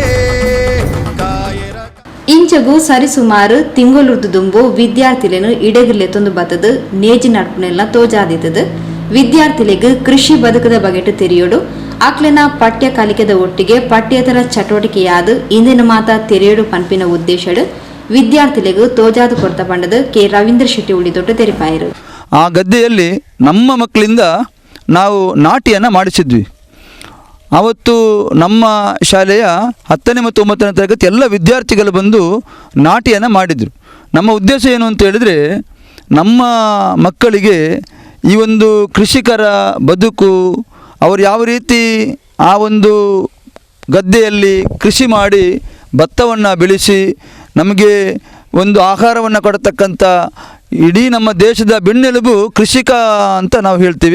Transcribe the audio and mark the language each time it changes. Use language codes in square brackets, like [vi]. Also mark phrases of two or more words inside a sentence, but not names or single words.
[tcy] ಇಂಚಗೂ ಸರಿಸುಮಾರು ತಿಂಗಳುರ್ದು ದುಂಬು ವಿದ್ಯಾರ್ಥಿಲೇನು ಇಡೆಗಿರ್ಲೆತ್ತೊಂದು ಬತ್ತದು ನೇಜಿ ನಡ್ಪುನೆಲ್ಲ ತೋಜಾದಿತ್ತದು. ವಿದ್ಯಾರ್ಥಿಗಳಿಗೆ ಕೃಷಿ ಬದುಕದ ಬಗೆಟು ತೆರೆಯೋಡು ಆಕ್ಲೆನ ಪಠ್ಯ ಕಲಿಕೆದ ಒಟ್ಟಿಗೆ ಪಠ್ಯೇತರ ಚಟುವಟಿಕೆಯಾದ ಇಂದಿನ ಮಾತ ತೆರೆಯೋಡು ಪಂಪಿನ ಉದ್ದೇಶಡು ವಿದ್ಯಾರ್ಥಿಗಳಿಗೂ ತೋಜಾದು ಕೊಡ್ತ ಪಂಡದು ಕೆ ರವೀಂದ್ರ ಶೆಟ್ಟಿ ಉಳಿದೊಟ್ಟು ತೆರಿಪಾಯರು. [kn] ಆ ಗದ್ದೆಯಲ್ಲಿ ನಮ್ಮ ಮಕ್ಕಳಿಂದ ನಾವು ನಾಟಿಯನ್ನು ಮಾಡಿಸಿದ್ವಿ. ಆವತ್ತು ನಮ್ಮ ಶಾಲೆಯ 10ನೇ ಮತ್ತು 9ನೇ ತರಗತಿ ಎಲ್ಲ ವಿದ್ಯಾರ್ಥಿಗಳು ಬಂದು ನಾಟಿಯನ್ನು ಮಾಡಿದರು. ನಮ್ಮ ಉದ್ದೇಶ ಏನು ಅಂತ ಹೇಳಿದರೆ, ನಮ್ಮ ಮಕ್ಕಳಿಗೆ ಈ ಒಂದು ಕೃಷಿಕರ ಬದುಕು, ಅವರು ಯಾವ ರೀತಿ ಆ ಒಂದು ಗದ್ದೆಯಲ್ಲಿ ಕೃಷಿ ಮಾಡಿ ಭತ್ತವನ್ನು ಬೆಳೆಸಿ ನಮಗೆ ಒಂದು ಆಹಾರವನ್ನು ಕೊಡತಕ್ಕಂಥ ಇಡೀ ನಮ್ಮ ದೇಶದ ಬೆನ್ನೆಲುಬು ಕೃಷಿಕ ಅಂತ ನಾವು ಹೇಳ್ತೀವಿ.